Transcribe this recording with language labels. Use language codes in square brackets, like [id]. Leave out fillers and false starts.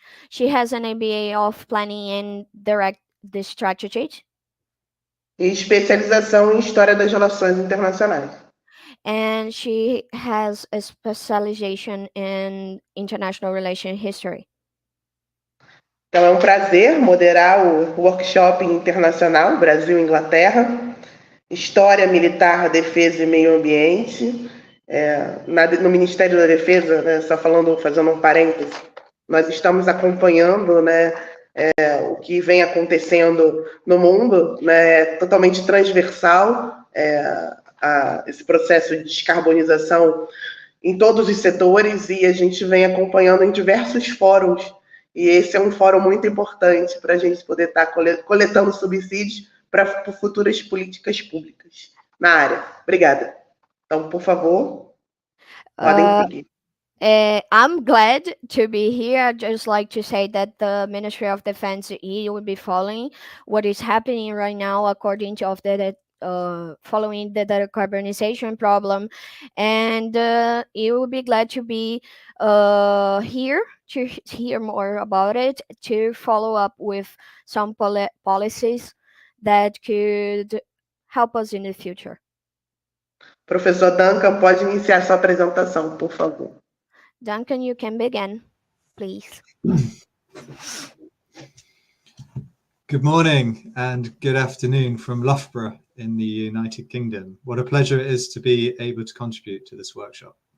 [en] She has an MBA of Planning and the Strategy. [pt] E especialização em História das Relações Internacionais. [en] And she has a specialization in International Relations History. [pt] Então é um prazer moderar o workshop internacional Brasil-Inglaterra, História, Militar, Defesa e Meio Ambiente. No Ministério da Defesa, né, só fazendo um parêntese, nós estamos acompanhando, né, o que vem acontecendo no mundo, né, totalmente transversal, esse processo de descarbonização em todos os setores, e a gente vem acompanhando em diversos fóruns, e esse é um fórum muito importante para a gente poder estar coletando subsídios para futuras políticas públicas na área. Obrigada. Então, por favor, podem seguir. [en] I'm glad to be here. I'd just like to say that the Ministry of Defense will be following what is happening right now according to following the decarbonization problem, and you will be glad to be here to hear more about it, to follow up with some policies that could help us in the future. [pt] Professor Duncan, pode iniciar sua apresentação, por favor. [en] Duncan, you can begin, please. Good morning and good afternoon from Loughborough in the United Kingdom. What a pleasure it is to be able to contribute to this workshop.